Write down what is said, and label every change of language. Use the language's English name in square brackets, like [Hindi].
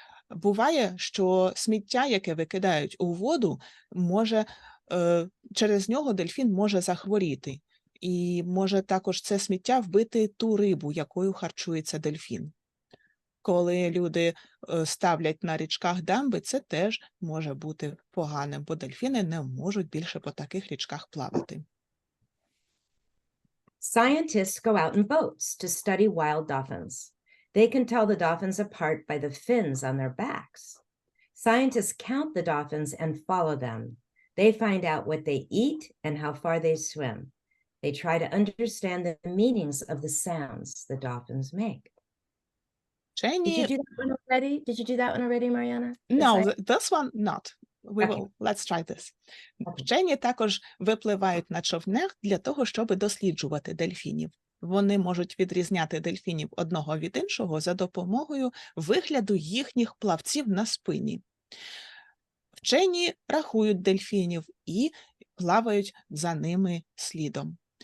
[Ukrainian] Буває, що сміття, яке викидають у воду, через нього дельфін може захворіти. І може також це сміття вбити ту рибу, якою харчується дельфін. Коли люди ставлять на річках дамби, це теж може бути поганим, бо дельфіни не можуть більше по таких річках плавати. [English] Scientists go out in boats to study wild dolphins. They can tell the dolphins apart by the fins on their backs. Scientists count the dolphins and follow them. They find out what they eat and how far they swim. They try to understand the meanings of the sounds the dolphins make. Did you do that one already? Did you do that one already, Marianna? No, this one not. Let's try this. [Ukrainian] Вчені також випливають на човнах для того, щоб досліджувати дельфінів. Вони можуть відрізняти дельфінів одного від іншого за допомогою вигляду їхніх плавців на спині. Вчені рахують дельфінів і плавають за ними слідом.